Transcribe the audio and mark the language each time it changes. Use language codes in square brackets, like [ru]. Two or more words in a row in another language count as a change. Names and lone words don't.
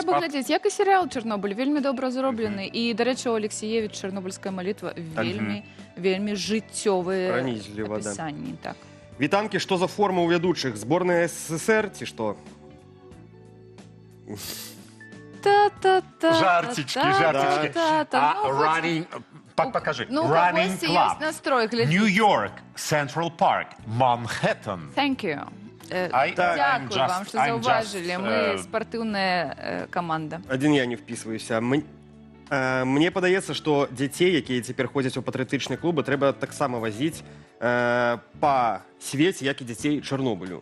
[be] Трэба глядзець, як і серыял «Чарнобыль», вельмі добра зроблены. І, дарэчы, у Алексіевіч «Чарнобыльская молитва» вельмі жыццёвыя апісанні. Вітанкі, што за форма ў вядучых? Зборная СССР ці што? Жартички. Покажи. [en] Running Club. New York, Central Park, Manhattan. Thank you. [uk] Дякую вам, [be] што заўважылі. Мы спартыўная каманда. Адзін я не впісваюся. Мне падаецца, што дзяцей, якія цяпер ходзяць у патрыятычныя клубы, трэба таксама вазіць па свеце, як і дзяцей Чарнобылю.